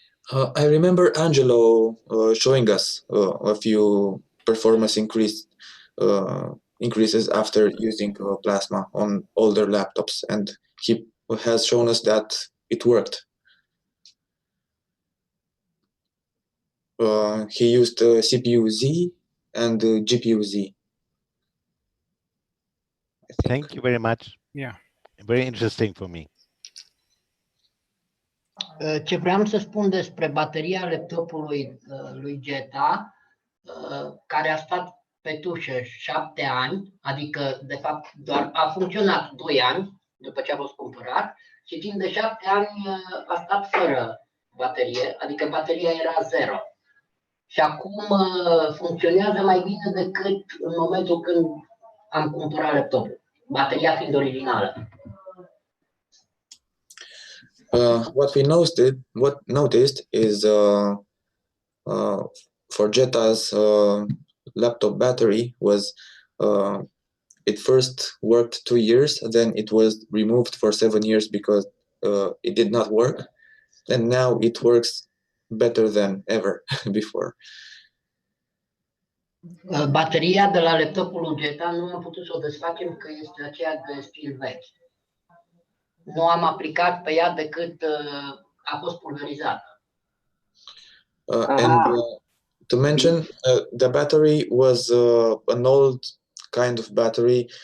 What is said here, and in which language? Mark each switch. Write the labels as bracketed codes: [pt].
[en] I remember Angelo showing us a few performance increases after using plasma on older laptops, and he has shown us that it worked. He used CPU Z and GPU Z. Thank you very much. Yeah. Very interesting for me. [ro] Ce vreau să spun despre bateria laptopului lui Geta, care a stat pe tușă 7 ani, adică de fapt doar a funcționat 2 ani după ce a fost cumpărat și timp de 7 ani a stat fără baterie, adică bateria era 0. Și acum funcționează mai bine decât în momentul când am cumpărat laptopul, bateria fiind originală. [en] What we noticed is for Jeta's laptop battery was it first worked 2 years, then it was removed for 7 years because it did not work, and now it works better than ever before. [ro] Bateria de la laptopul lui Geta nu am putut să o desfacem că este aceea de stil vechi. Nu am aplicat pe ea decât a fost pulverizată. [en] And to mention, the battery was an old kind of battery.